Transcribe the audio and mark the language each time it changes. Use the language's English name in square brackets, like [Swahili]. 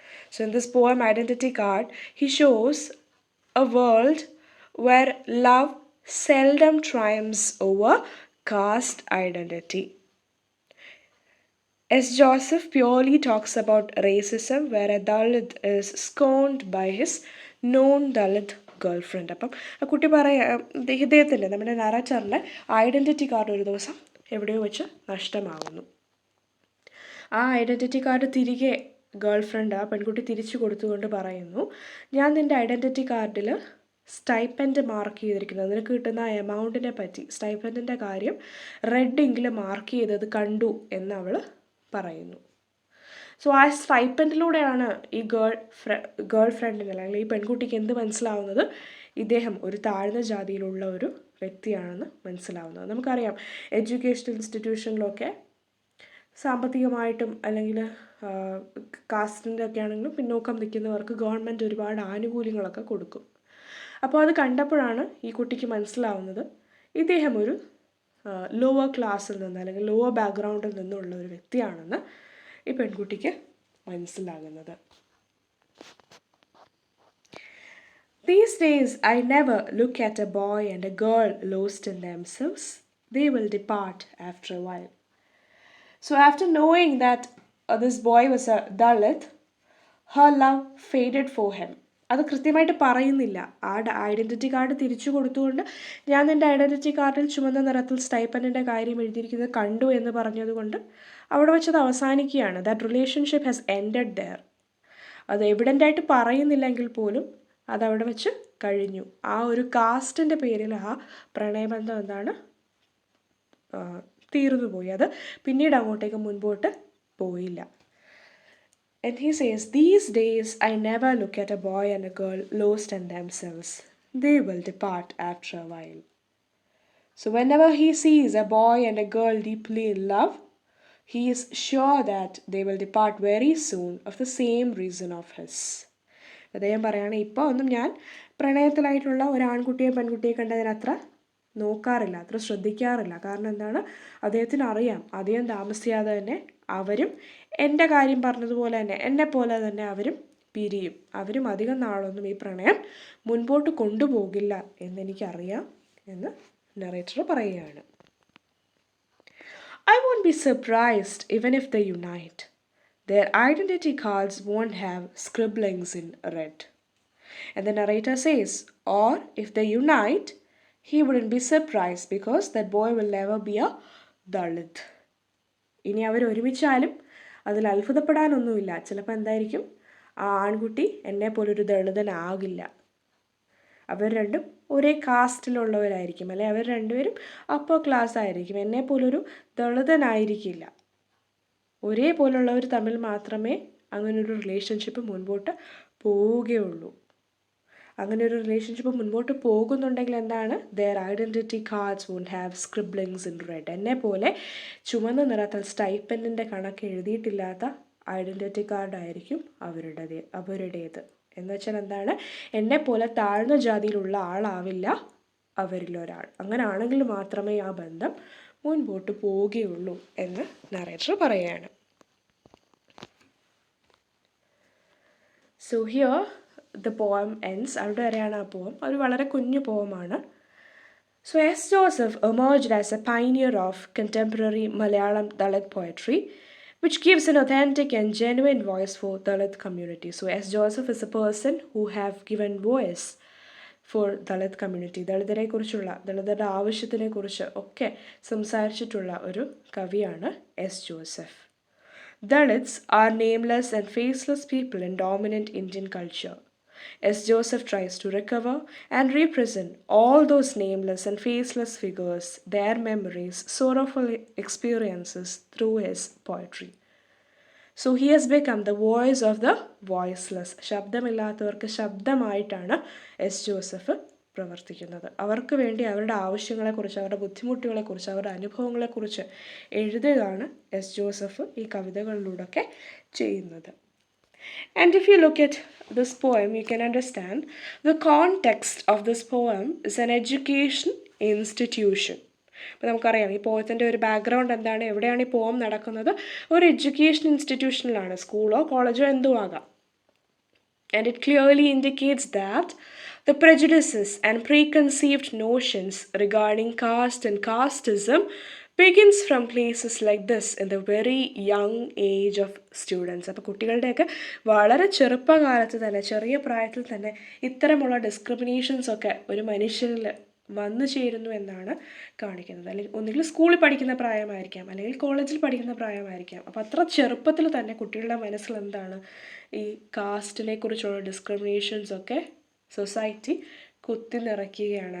[English] So in this poem, Identity Card, he shows a world where love seldom triumphs over caste identity. S. Joseph purely talks about racism, where a Dalit is scorned by his non-Dalit girlfriend. [Malayalam] അപ്പം ആ കുട്ടി ഇദ്ദേഹത്തിൻ്റെ നമ്മുടെ നറേറ്ററിൻ്റെ identity card ഒരു ദിവസം എവിടെയോ വെച്ച് നഷ്ടമാകുന്നു. ആ ഐഡൻറ്റിറ്റി കാർഡ് തിരികെ ഗേൾഫ്രണ്ട് ആ പെൺകുട്ടി തിരിച്ചു കൊടുത്തുകൊണ്ട് പറയുന്നു, ഞാൻ നിൻ്റെ ഐഡൻറ്റിറ്റി കാർഡിൽ സ്റ്റൈപ്പൻഡ് മാർക്ക് ചെയ്തിരിക്കുന്നത്, നിനക്ക് കിട്ടുന്ന എമൗണ്ടിനെ പറ്റി സ്റ്റൈപ്പൻഡിൻ്റെ കാര്യം റെഡ് ഇങ്കിൽ മാർക്ക് ചെയ്തത് കണ്ടു എന്നവൾ പറയുന്നു. സോ ആ സ്റ്റൈപ്പൻഡിലൂടെയാണ് ഈ ഗേൾ ഫ്രണ്ടിന് അല്ലെങ്കിൽ ഈ പെൺകുട്ടിക്ക് എന്ത് മനസ്സിലാവുന്നത്? ഇദ്ദേഹം ഒരു താഴ്ന്ന ജാതിയിലുള്ള ഒരു വ്യക്തിയാണെന്ന് മനസ്സിലാവുന്നത്. നമുക്കറിയാം എഡ്യൂക്കേഷണൽ ഇൻസ്റ്റിറ്റ്യൂഷനിലൊക്കെ സാമ്പത്തികമായിട്ടും അല്ലെങ്കിൽ കാസ്റ്റിൻ്റെ ഒക്കെ ആണെങ്കിലും പിന്നോക്കം നിൽക്കുന്നവർക്ക് ഗവൺമെൻറ് ഒരുപാട് ആനുകൂല്യങ്ങളൊക്കെ കൊടുക്കും. അപ്പോൾ അത് കണ്ടപ്പോഴാണ് ഈ കുട്ടിക്ക് മനസ്സിലാവുന്നത് ഇദ്ദേഹം ഒരു ലോവർ ക്ലാസ്സിൽ നിന്ന് അല്ലെങ്കിൽ ലോവർ ബാക്ക്ഗ്രൗണ്ടിൽ നിന്നുള്ള ഒരു വ്യക്തിയാണെന്ന് ഈ പെൺകുട്ടിക്ക് മനസ്സിലാകുന്നത്. [English] These days I never look at a boy and a girl lost in themselves. They will depart after a while. So after knowing that this boy was a Dalit, her love faded for him. [Malayalam] അത് കൃത്യമായിട്ട് പറയുന്നില്ല. ആ identity card തിരിച്ചു കൊടുത്തുകൊണ്ട് ഞാൻ എൻ്റെ identity കാർഡിൽ ചുമന്ന നിറത്തിൽ സ്റ്റൈപ്പൻഡിൻ്റെ കാര്യം എഴുതിയിരിക്കുന്നത് കണ്ടു എന്ന് പറഞ്ഞതുകൊണ്ട് അവിടെ വെച്ചത് അവസാനിക്കുകയാണ്. [English] That relationship has ended there. [Malayalam] അത് എവിഡൻ്റായിട്ട് പറയുന്നില്ലെങ്കിൽ പോലും അതവിടെ വെച്ച് കഴിഞ്ഞു. ആ ഒരു കാസ്റ്റിൻ്റെ പേരിൽ ആ പ്രണയബന്ധം എന്താണ് തീർന്നു പോയി. അത് പിന്നീട് അങ്ങോട്ടേക്ക് മുൻപോട്ട് പോയില്ല. [English] And he says, these days I never look at a boy and a girl lost in themselves. They will depart after a while. So whenever he sees a boy and a girl deeply in love, he is sure that they will depart very soon of the same reason of his. [Malayalam] അദ്ദേഹം പറയുകയാണ്, ഇപ്പോൾ ഒന്നും ഞാൻ പ്രണയത്തിലായിട്ടുള്ള ഒരു ആൺകുട്ടിയെ പെൺകുട്ടിയെ കണ്ടതിനത്ര നോക്കാറില്ല, അത്ര ശ്രദ്ധിക്കാറില്ല. കാരണം എന്താണ്, അദ്ദേഹത്തിന് അറിയാം അധികം താമസിയാതെ തന്നെ അവരും എൻ്റെ കാര്യം പറഞ്ഞതുപോലെ തന്നെ എന്നെപ്പോലെ തന്നെ അവരും പിരിയും. അവരും അധികം നാളൊന്നും ഈ പ്രണയം മുൻപോട്ട് കൊണ്ടുപോകില്ല എന്നെനിക്കറിയാം എന്ന് നറേറ്റർ പറയുകയാണ്. [English] I won't be surprised even if they unite. Their identity cards won't have scribblings in red. And the narrator says, or if they unite, he wouldn't be surprised because that boy will never be a Dalit. [Malayalam] ഇനി അവർ ഒരുമിച്ചാലും അതിൽ അത്ഭുതപ്പെടാനൊന്നുമില്ല. ചിലപ്പോൾ എന്തായിരിക്കും, ആ ആൺകുട്ടി എന്നെ പോലൊരു ദളിതനാകില്ല. അവർ രണ്ടും ഒരേ കാസ്റ്റിലുള്ളവരായിരിക്കും, അല്ലെ അവർ രണ്ടുപേരും അപ്പർ ക്ലാസ് ആയിരിക്കും, എന്നെ പോലൊരു ദളിതനായിരിക്കില്ല. ഒരേപോലുള്ളവർ തമ്മിൽ മാത്രമേ അങ്ങനൊരു റിലേഷൻഷിപ്പ് മുൻപോട്ട് പോവുകയുള്ളൂ. അങ്ങനെ ഒരു റിലേഷൻഷിപ്പ് മുൻപോട്ട് പോകുന്നുണ്ടെങ്കിൽ എന്താണ്, [English] Their identity cards won't have scribblings in red. [Malayalam] എന്നെ പോലെ ചുവന്ന നിറത്തിൽ സ്റ്റൈപ്പൻഡിൻ്റെ കണക്ക് എഴുതിയിട്ടില്ലാത്ത ഐഡൻറ്റിറ്റി കാർഡായിരിക്കും അവരുടേത്. എന്ന് വെച്ചാൽ എന്താണ്, എന്നെപ്പോലെ താഴ്ന്ന ജാതിയിലുള്ള ആളാവില്ല അവരിലൊരാൾ. അങ്ങനെ ആണെങ്കിൽ മാത്രമേ ആ ബന്ധം മുൻപോട്ട് പോവുകയുള്ളൂ എന്ന് നറേറ്റർ പറയുകയാണ്. [English] So here the poem ends. [Malayalam] അവിടെ വരെയാണ് ആ പോം. ഒരു വളരെ കുഞ്ഞു പോമാണ്. [English] So S. Joseph emerged as a pioneer of contemporary Malayalam Dalit poetry, which gives an authentic and genuine voice for Dalit community. So S. Joseph is a person who have given voice for Dalit community. [Malayalam] ദളിതരെ കുറിച്ചുള്ള, ദളിതരുടെ ആവശ്യത്തിനെ കുറിച്ച് ഒക്കെ സംസാരിച്ചിട്ടുള്ള ഒരു കവിയാണ് S Joseph. [English] Dalits are nameless and faceless people in dominant Indian culture. S. Joseph tries to recover and represent all those nameless and faceless figures, their memories, sorrowful experiences through his poetry. So he has become the voice of the voiceless. [Malayalam] ശബ്ദമില്ലാത്തവർക്ക് ശബ്ദമായിട്ടാണ് S Joseph പ്രവർത്തിക്കുന്നത്. അവർക്ക് വേണ്ടി അവരുടെ ആവശ്യങ്ങളെക്കുറിച്ച്, അവരുടെ ബുദ്ധിമുട്ടുകളെക്കുറിച്ച്, അവരുടെ അനുഭവങ്ങളെക്കുറിച്ച് എഴുതുകയാണ് S Joseph ഈ കവിതകളിലൂടെയൊക്കെ ചെയ്യുന്നത്. [English] And if you look at this poem, you can understand the context of this poem is an education institution. [Malayalam] അപ്പോൾ നമുക്കറിയാം ഈ പോയത്തിൻ്റെ ഒരു ബാക്ക്ഗ്രൗണ്ട് എന്താണ്, എവിടെയാണ് ഈ പോം നടക്കുന്നത്, ഒരു എഡ്യൂക്കേഷൻ ഇൻസ്റ്റിറ്റ്യൂഷനിലാണ്, സ്കൂളോ കോളേജോ എന്തോ ആകാം. [English] And it clearly indicates that the prejudices and preconceived notions regarding caste and casteism begins from places like this in the very young age of students. [Malayalam] അപ്പോൾ കുട്ടികളുടെയൊക്കെ വളരെ ചെറുപ്പകാലത്ത് തന്നെ, ചെറിയ പ്രായത്തിൽ തന്നെ ഇത്തരമുള്ള ഡിസ്ക്രിമിനേഷൻസ് ഒക്കെ ഒരു മനുഷ്യനിൽ വന്നു ചേരുന്നു എന്നാണ് കാണിക്കുന്നത്. അല്ലെങ്കിൽ ഒന്നുകിൽ സ്കൂളിൽ പഠിക്കുന്ന പ്രായമായിരിക്കാം, അല്ലെങ്കിൽ കോളേജിൽ പഠിക്കുന്ന പ്രായമായിരിക്കാം. അപ്പോൾ അത്ര ചെറുപ്പത്തിൽ തന്നെ കുട്ടികളുടെ മനസ്സിൽ എന്താണ്, ഈ കാസ്റ്റിനെ കുറിച്ചുള്ള ഡിസ്ക്രിമിനേഷൻസ് ഒക്കെ സൊസൈറ്റി കുത്തി നിറയ്ക്കുകയാണ്.